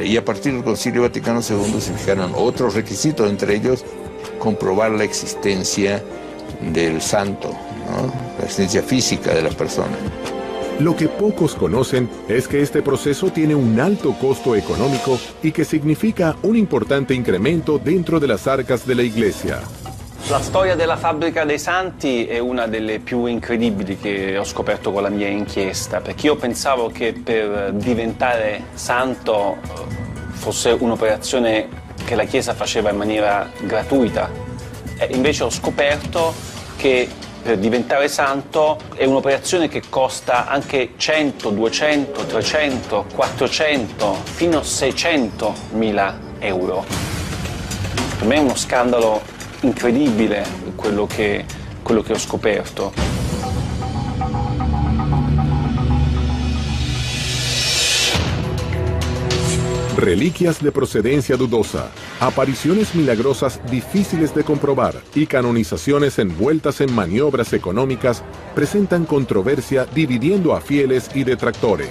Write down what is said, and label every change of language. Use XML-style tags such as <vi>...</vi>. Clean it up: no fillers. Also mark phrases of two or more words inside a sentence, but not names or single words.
<es>Y a partir del Concilio Vaticano II se fijaron otros requisitos, entre ellos comprobar la existencia del santo, ¿no? La existencia física de la persona. Lo que pocos conocen es que este proceso tiene un alto costo económico y che significa un importante incremento dentro de las arcas de la Iglesia.</es> <it>La storia della fabbrica dei santi è una delle più incredibili che ho scoperto con la mia inchiesta, perché io pensavo che per diventare santo fosse un'operazione che la Chiesa faceva in maniera gratuita. E invece ho scoperto che per diventare santo è un'operazione che costa anche 100, 200, 300, 400, fino a 600.000 euro. Per me è uno scandalo incredibile quello che ho scoperto.</it> <es>Reliquias de procedencia dudosa, apariciones milagrosas difíciles de comprobar y canonizaciones envueltas en maniobras económicas presentan controversia dividiendo a fieles y detractores.</es>